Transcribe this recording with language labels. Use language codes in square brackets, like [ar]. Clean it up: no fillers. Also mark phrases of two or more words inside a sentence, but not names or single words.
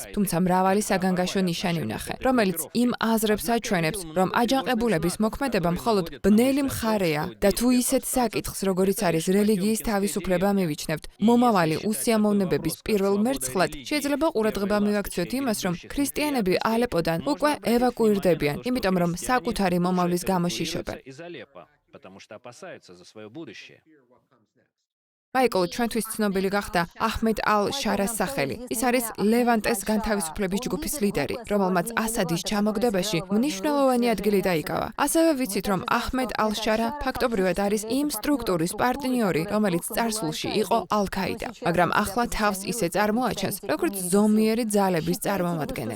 [ka] თუმცა მრავალი საგანგაშო ნიშანი ვნახე, რომელიც იმ აზრებს აჩვენებს, რომ აჯანყებულების მოქმედება მხოლოდ ბნელი მხარეა და თუ ისეთ საკითხს, როგორიც არის რელიგიის თავისუფლება მივიჩნევთ, მომავალი უსიამოვნებების პირველ მერცხლად, შეიძლება ყურადღება მივაქციოთ იმას, რომ ქრისტიანები ალეპოდან უკვე ევაკუირდებიან, იმიტომ რომ საკუთარი მომავლის გამო შიშობენ. [ru] Потому что опасаются за свое будущее. [ka] მაიკლ, ჩვენთვის ცნობილი გახდა აჰმედ ალ-შარას სახელი. ის არის ლევანტეს განთავისუფლების ჯგუფის ლიდერი, რომელმაც ასადის ჩამოგდებაში მნიშვნელოვანი ადგილი დაიკავა. ასევე ვიცით, რომ აჰმედ ალ-შარა ფაქტობრივად არის იმ სტრუქტურის პარტნიორი, რომელიც წარსულში იყო ალ-ქაიდა, მაგრამ ახლა თავს ისე წარმოაჩენს, როგორც ზომიერი ძალების წარმომადგენელი.